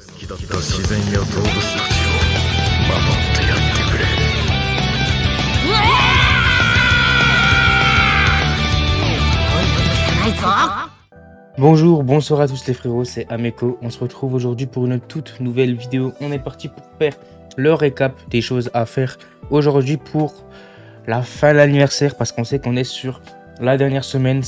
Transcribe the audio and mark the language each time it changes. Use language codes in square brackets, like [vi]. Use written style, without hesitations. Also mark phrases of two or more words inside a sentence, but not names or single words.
[ja] 自然や動物たちを守ってやってくれ。 [fr] Bonjour, bonsoir à tous les frérots, c'est Ameko. On se retrouve aujourd'hui pour une toute nouvelle vidéo. On est parti pour faire le récap des choses à faire aujourd'hui pour la fin de l'anniversaire, parce qu'on sait qu'on est sur la dernière semaine.